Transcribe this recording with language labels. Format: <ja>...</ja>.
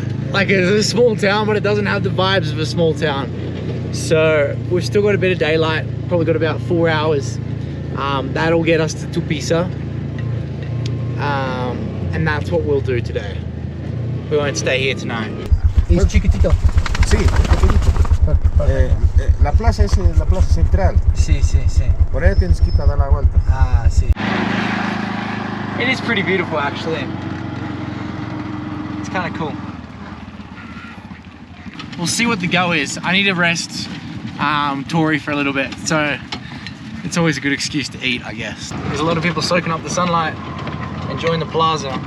<en>Like it's a small town, but it doesn't have the vibes of a small town. So we've still got a bit of daylight, probably got about 4 hours. That'll get us to Tupiza. And that's what we'll do today. We won't stay here tonight.</en> <es>Es chiquitito. Sí, pequeñito. La plaza es la plaza central. Sí. Por ahí tienes que ir a dar la vuelta. Ah, sí.</es> <en>It is pretty beautiful, actually. It's kind of cool. We'll see what the go is. I need to rest Tori for a little bit, so it's always a good excuse to eat, I guess. There's a lot of people soaking up the sunlight, enjoying the plaza.</en>